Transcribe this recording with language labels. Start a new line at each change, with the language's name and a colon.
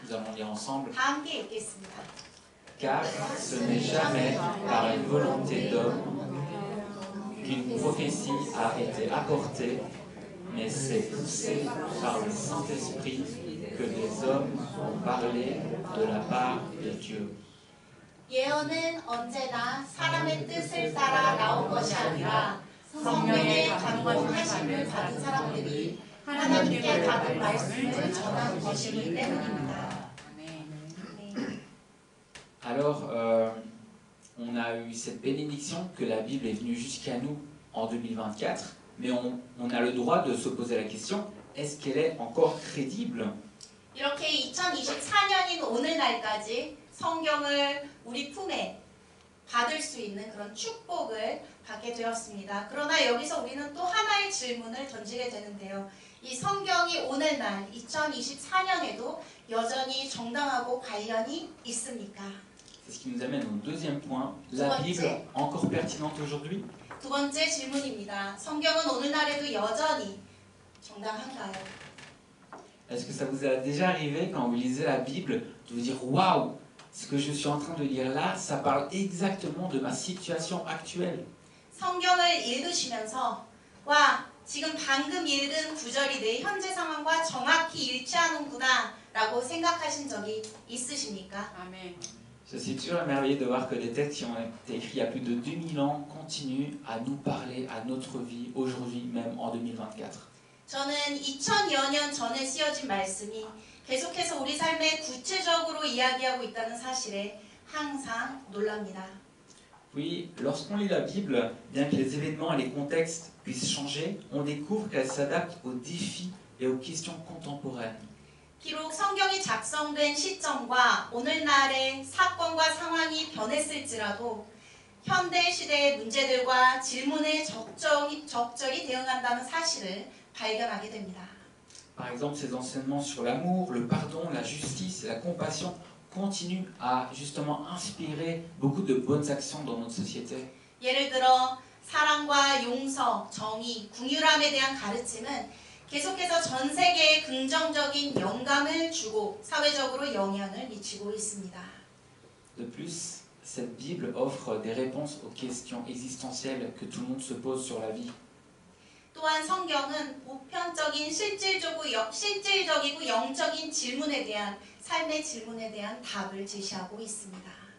French: Nous allons lire ensemble.
Korean: 다 함께 읽겠습니다.
French: Car ce n'est jamais par une volonté d'homme qu'une prophétie a été apportée, mais c'est poussé par le Saint-Esprit que des hommes ont parlé de la part de Dieu.
Korean: 예언은 언제나 사람의 뜻을 따라 나온 것이 아니라 성령의 감동하심을 받은 사람들이 하나님께 받은 말씀을 전한 것이기 때문입니다.
French: Alors, on a eu cette bénédiction que la Bible est venue jusqu'à nous en 2024, mais on a le droit de se poser la question, est-ce qu'elle est encore crédible?
Korean: 이렇게 2024년인 오늘날까지 성경을 우리 품에 받을 수 있는 그런 축복을 받게 되었습니다. 그러나 여기서 우리는 또 하나의 질문을 던지게 되는데요. 이 성경이 오늘날 2024년에도 여전히 정당하고 관련이 있습니까?
French: C'est ce qui nous amène au deuxième point, la Bible encore pertinente aujourd'hui?
Korean: 두 번째 질문입니다. 성경은 오늘날에도 여전히 정당한가요?
French: Est-ce que ça vous est déjà arrivé quand vous lisez la Bible de vous dire waouh, ce que je suis en train de lire là, ça parle exactement de ma situation actuelle?
Korean: 성경을 읽으시면서 와, 지금 방금 읽은 구절이 내 현재 상황과 정확히 일치하는구나 라고 생각하신 적이 있으십니까? 아멘.
French: Je suis toujours émerveillé de voir que des textes qui ont été écrits il y a plus de 2000 ans continuent à nous parler, à notre vie, aujourd'hui, même en 2024.
Korean: 저는 2000여 년 전에 쓰여진 말씀이 계속해서 우리 삶에 구체적으로 이야기하고 있다는 사실에 항상 놀랍니다.
French: Oui, lorsqu'on lit la Bible, bien que les événements et les contextes puissent changer, on découvre qu'elle s'adapte aux défis et aux questions contemporaines.
Korean: 비록 성경이 작성된 시점과 오늘날의 사건과 상황이 변했을지라도 현대 시대의 문제들과 질문에 적절히 대응한다는 사실을 발견하게 됩니다.
French: Par exemple, ces enseignements sur l'amour, le pardon, la justice et la compassion continuent à justement inspirer beaucoup de bonnes actions dans notre société.
Korean: 예를 들어 사랑과 용서, 정의, 궁유람에 대한 가르침은 계속해서 전 세계에 긍정적인 영감을 주고 사회적으로 영향을 미치고 있습니다.
French: De plus, cette Bible offre des réponses aux questions existentielles que tout le monde se pose sur la vie.
Korean: 또한 성경은 보편적인 실질적이고 영적인 질문에 대한 삶의 질문에 대한 답을 제시하고 있습니다.